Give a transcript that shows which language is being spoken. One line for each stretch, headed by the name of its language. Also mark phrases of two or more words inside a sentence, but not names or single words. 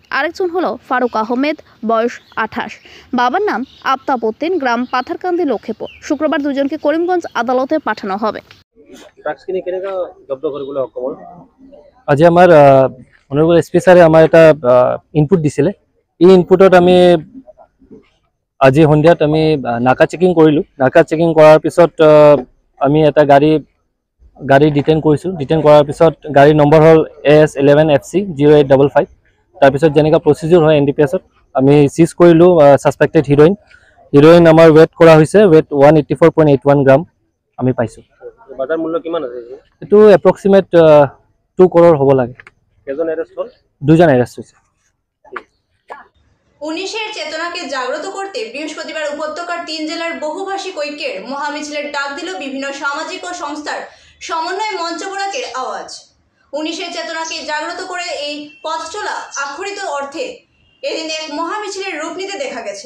Bangla: আরেকজন হলো ফারুক আহমেদ, বয়স 28, বাবার নাম আফতাব উদ্দিন, গ্রাম পাথারকান্দি, লক্ষ্মীপুর। শুক্রবার দুজনকে করিমগঞ্জ আদালতে পাঠানো হবে।
Assamese: আজি আমার অনারেবল এসপি স্যারে আমার এটা ইনপুট দিছিলে। এই ইনপুটত আমি আজি সন্ধিয়াত আমি নাকা চেকিং কৰিলোঁ। নাকা চেকিং কৰাৰ পিছত আমি এটা গাড়ী ডিটেইন কৰিছোঁ। ডিটেইন কৰাৰ পিছত গাড়ীৰ নম্বৰ হ'ল AS 11FC0855। তাৰপিছত যেনেকৈ প্ৰচিডিউৰ হয় NDPS-ত আমি চিজ কৰিলোঁ
English: suspected heroin
Assamese: আমাৰ ৱেট কৰা হৈছে, ৱেট 184.81 গ্ৰাম আমি পাইছোঁ। বাজাৰ মূল্য কিমান আছে? এইটো এপ্ৰক্সিমেট 2 crore হ'ব লাগে। কেজন এৰেষ্ট হ'ল? 2জন এৰেষ্ট হৈছে।
Bangla: 19-এর চেতনাকে জাগ্রত করতে বৃহস্পতিবার উপত্যকার 3 জেলার বহুভাষিক ঐক্যের মহামিছিলের ডাক দিল বিভিন্ন সামাজিক ও সংস্থার সমন্বয় মঞ্চ বরাকের আওয়াজ। 19-এর চেতনাকে জাগ্রত করে এই পথ চলা আক্ষরিক অর্থে এদিন এক মহামিছিলের রূপ নিতে দেখা গেছে।